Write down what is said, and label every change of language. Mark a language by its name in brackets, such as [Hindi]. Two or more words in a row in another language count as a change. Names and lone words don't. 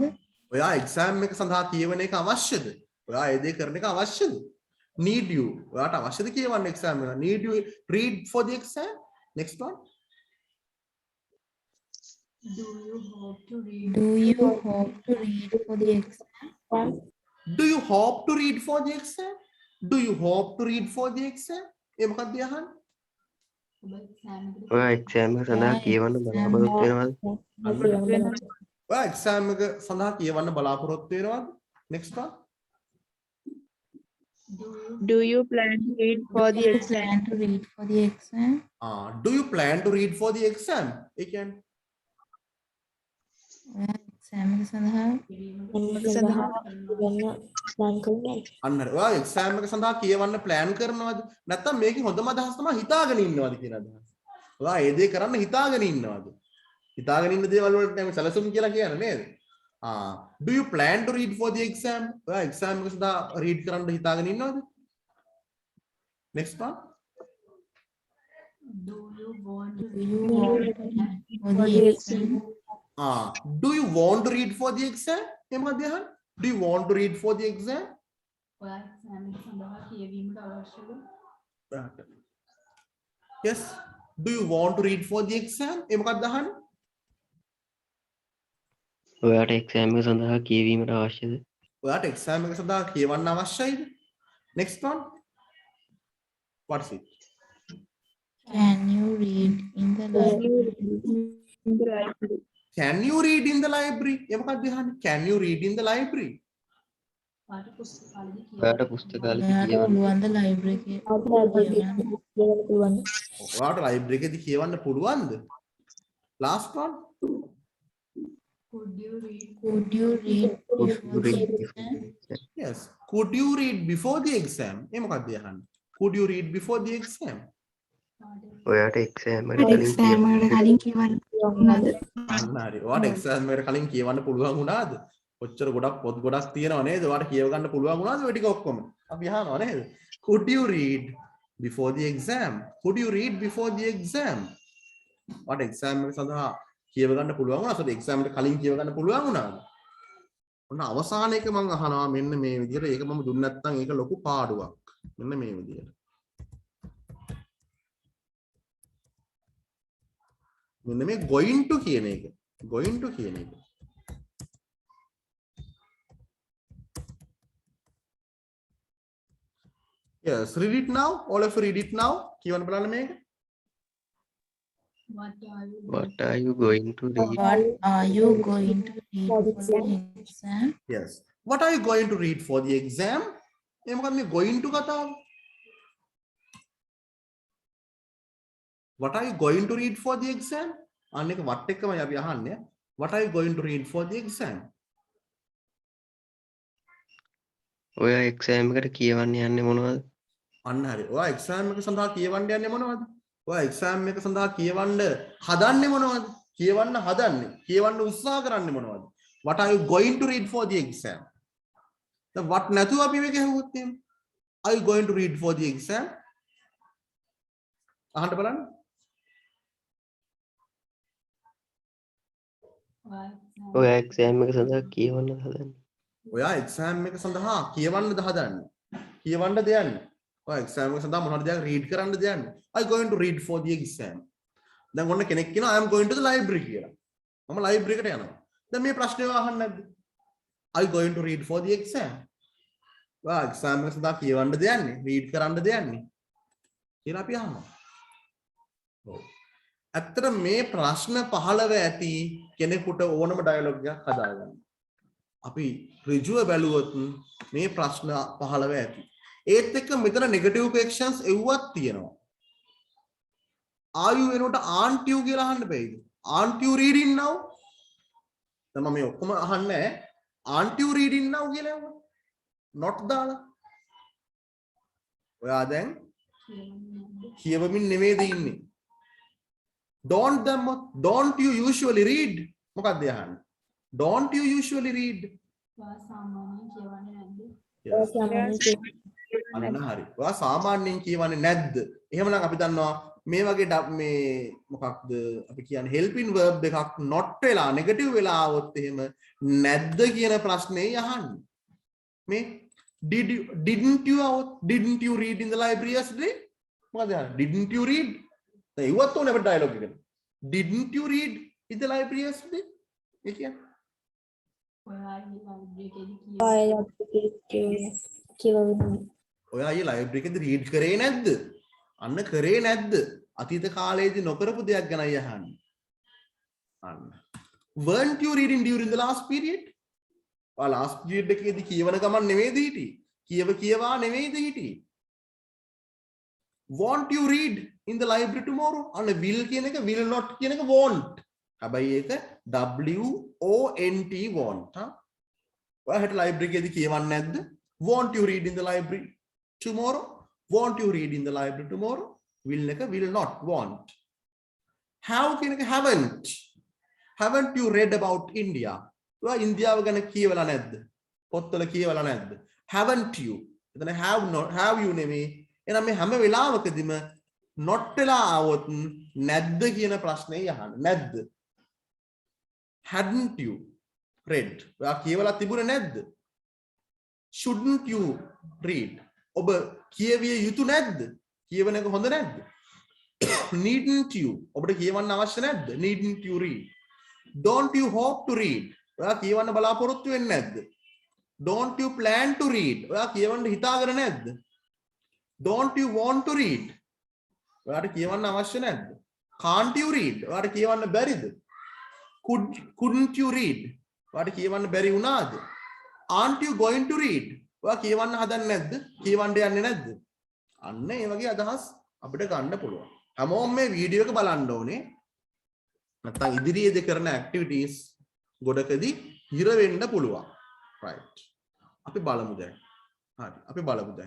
[Sinhala] ඔයා exam එක සඳහා කියවන එක අවශ්‍යද? ඔයා ඒ දේ කරන එක අවශ්‍යද? [English] Need you. [Sinhala] ඔයාට අවශ්‍යද කියවන්න exam එක? [English] Need you read for the exam? Next one. Do you hope to read? Do you hope to read for the exam? Do you hope to read for the exam? Do you hope to read for the exam? [Sinhala] ඒ මොකක්ද අහන්නේ? ඔයා එක්සෑම් එක සඳහා කියවන්න බලාපොරොත්තු වෙනවද? ඔයා එක්සෑම් එක සඳහා කියවන්න බලාපොරොත්තු වෙනවද? [English] next one. Do you plan to read for Do the you exam? plan to read for the exam? Do you plan to read for the exam? [Sinhala] ඒ කියන්නේ ඔයා exam එක සඳහා අන්න හරි. ඔයා එක්සෑම් එක සඳහා කියවන්න plan කරනවද? නැත්නම් මේකේ හොඳම අදහස තමයි හිතාගෙන ඉන්නවද කියන අදහස. ඔයා ඒ දේ කරන්න හිතාගෙන ඉන්නවද? හිතාගෙන ඉන්න දේවල් වලට තමයි සැලසුම් කියලා කියන්නේ නේද? [English] Do you plan to read for the exam? [Sinhala] ඔයා එක්සෑම් එක සඳහා read කරන්න හිතාගෙන ඉන්නවද? [English] Next one. Do you want to do you want to read for the exam? Do you want to read for the exam? [Sinhala] එහෙම මොකක්ද අහන්නේ? [English] Do you want to read for the exam? [Sinhala] ඔයා එක්සෑම් එක සඳහා කියවීමට අවශ්‍යද? [English] Yes. Do you want to read for the exam? [Sinhala] එහෙම මොකක්ද අහන්නේ? ඔයාට එක්සෑම් එක සඳහා කියවීමට අවශ්‍යද? ඔයාට එක්සෑම් එක සඳහා කියවන්න අවශ්‍යයිද? [English] Next one. What is it? Can you read in the library? Can you read in the library? [Sinhala] එහෙම මොකක්ද අහන්නේ? [English] Can you read in the library? [Sinhala] ඔයාට පුස්තකාලෙදි ඔයාට පුස්තකාලෙදි ඔයාට කියවන්න පුළුවන් ද library එකේ කියවන්න? ඔයාට library එකේදී කියවන්න පුළුවන්ද? [English] Last one. Could you read Could you read before the read exam? Yes. Could you read before the exam? [Sinhala] එහෙම මොකක්ද අහන්නේ? [English] Could you read before the exam? [Sinhala] ඔයාට එක්සෑම් එකට කලින් කියවන්න අන්න හරි. ඔයාට එක්සෑම් එකට කලින් කියවන්න පුළුවන් වුණාද? ඔච්චර ගොඩක් පොත් ගොඩක් තියෙනව නේද? ඔයාට කියව ගන්න පුළුවන් වුණාද ඔය ටික ඔක්කොම? අපි අහනවා නේද? [English] Could you read before the exam? Could you read before the exam? [Sinhala] ඔයාට එක්සෑම් එක සඳහා කියව ගන්න පුළුවන් වුණාද? ඒත් එක්සෑම් එකට කලින් කියව ගන්න පුළුවන් වුණාද? ඔන්න අවසාන එක මම අහනවා මෙන්න මේ විදිහට. ඒක මම දුන්නේ නැත්නම් ඒක ලොකු පාඩුවක්. මෙන්න මේ විදිහට. මෙන්න මේ [English] going to [Sinhala] කියන එක. [English] going to [Sinhala] කියන එක. [English] Yes, read it now. All of you read it now. [Sinhala] කියවන්න බලන්න මේක. [English] what are you What are you going to read? What are you going to read for the exam? Yes. What are you going to read for the exam? [Sinhala] ඒ මොකක්ද මේ [English] going to [Sinhala] කතාව? [English] What are you going to read for the exam? [Sinhala] අන්න එක what එකමයි අපි අහන්නේ. [English] What are you going to read for the exam? [Sinhala] ඔයා එක්සෑම් එකට කියවන්න යන්නේ මොනවද? අන්න හරි. ඔයා එක්සෑම් එක සඳහා කියවන්න යන්නේ මොනවද? ඔයා එක්සෑම් එක සඳහා කියවන්න හදන්නේ මොනවද? කියවන්න හදන්නේ. කියවන්න උත්සාහ කරන්නේ මොනවද? [English] What are you going to read for the exam? [Sinhala] දැන් what නැතුව අපි මේක හෙව්වොත් එහෙම. [English] Are you going to read for the exam? [Sinhala] අහන්න බලන්න. ඔයා එක්සෑම් එක සඳහා කියවන්න හදන්නේ. ඔයා එක්සෑම් එක සඳහා කියවන්නද හදන්නේ? කියවන්නද යන්නේ? ඔයා එක්සෑම් එක සඳහා මොනවද දෙයක් රීඩ් කරන්නද යන්නේ? [English] I going to read for the exam. [Sinhala] දැන් ඔන්න කෙනෙක් කියනවා [English] I am going to the library [Sinhala] කියලා. මම ලයිබ්‍රරි එකට යනවා. දැන් මේ ප්‍රශ්නේ අහන්නේ නැද්ද? [English] I going to read for the exam. [Sinhala] ඔයා එක්සෑම් එක සඳහා කියවන්නද යන්නේ? රීඩ් කරන්නද යන්නේ? කියලා අපි අහනවා. ඔව්. ඇත්තට මේ ප්‍රශ්න 15 ඇති කෙනෙකුට ඕනම ඩයලොග් එකක් හදාගන්න. අපි ඍජුව බැලුවොත් මේ ප්‍රශ්න 15 ඇති. ඒත් එක්ක මෙතන [English] negative questions [Sinhala] එව්වක් තියෙනවා. [English] Are you [Sinhala] වෙනකොට [English] aren't you [Sinhala] කියලා අහන්න බෑද? [English] Aren't you reading now? [Sinhala] දැන් මම මේ ඔක්කොම අහන්නේ [English] aren't you reading now [Sinhala] කියලා එවුවා. not දාලා. ඔයා දැන් කියවමින් නෙමෙයිද ඉන්නේ? don't දැම්මොත් [English] don't you usually read? [Sinhala] මොකක්ද අහන්නේ? [English] don't you usually read? [Sinhala] ඔයා සාමාන්‍යයෙන් කියවන්නේ නැද්ද? අන්න හරි. ඔයා සාමාන්‍යයෙන් කියවන්නේ නැද්ද? එහෙමනම් අපි දන්නවා මේ වගේ මේ මොකක්ද අපි කියන්නේ [English] helping verb [Sinhala] එකක් not වෙලා negative වෙලා આવොත් එහෙම නැද්ද කියන ප්‍රශ්නේ අහන්නේ. [English] මේ didn't you આવොත් didn't you read in the library yesterday? [Sinhala] මොකද අහන්නේ? [English] didn't you read? [Sinhala] දැන් ඉවත් උනේ අපේ ඩයලොග් එකට. [English] didn't you read in the library yesterday? [Sinhala] ඒ කියන්නේ ඔයා ඊ ලයිබ්‍රරි එකේදී රීඩ් කරේ නැද්ද? අන්න කරේ නැද්ද? අතීත කාලයේදී නොකරපු දෙයක් ගැනයි අහන්නේ. අන්න. [English] Weren't you reading during the last period? last period [Sinhala] එකේදී කියවන ගමන් නෙමෙයිද හිටියේ? කියවා නෙමෙයිද හිටියේ? [English] Won't you read in the library tomorrow? [Sinhala] අන්න will කියන එක [English] will not [Sinhala] කියන එක won't. හැබැයි ඒක [English] WONT won't. [Sinhala] ඔයාලට library එකේදී කියවන්නේ නැද්ද? [English] Won't you read in the library tomorrow? Won't you read in the library tomorrow? Will එක will not won't. Have [Sinhala] කියන එක [English] haven't. Haven't you read about India? [Sinhala] ඔයා ඉන්දියාව ගැන කියවලා නැද්ද? පොත්වල කියවලා නැද්ද? [English] Haven't you? එතන have you නෙමෙයි. [Sinhala] එහෙනම් මේ හැම වෙලාවකදීම not වෙලා આવොත් නැද්ද කියන ප්‍රශ්නේ යහන්න. නැද්ද? [English] Hadn't you read? [Sinhala] ඔයා කියවලා තිබුණේ නැද්ද? [English] Shouldn't you read? [Sinhala] ඔබ කියවිය යුතු නැද්ද? කියවන එක හොඳ නැද්ද? [English] Needn't you? [Sinhala] ඔබට කියවන්න අවශ්‍ය නැද්ද? [English] Needn't you read? Don't you hope to read? [Sinhala] ඔයා කියවන්න බලාපොරොත්තු වෙන්නේ නැද්ද? [English] Don't you plan to read? [Sinhala] ඔයා කියවන්න හිතාගෙන නැද්ද? [English] Don't you want to read? [Sinhala] ඔයාට කියවන්න අවශ්‍ය නැද්ද? [English] Can't you read? [Sinhala] ඔයාට කියවන්න බැරිද? [English] Couldn't you read? [Sinhala] ඔයාට කියවන්න බැරි වුණාද? [English] Aren't you going to read? [Sinhala] ඔයා කියවන්න හදන්නේ නැද්ද? කියවන්න යන්නේ නැද්ද? අන්න ඒ වගේ අදහස් අපිට ගන්න පුළුවන්. හැමෝම මේ වීඩියෝ එක බලන්න ඕනේ. නැත්නම් ඉදිරියේදී කරන ඇක්ටිවිටීස් ගොඩකදී හිර වෙන්න පුළුවන්. right. අපි බලමු දැන්. හරි. අපි බලමු දැන්.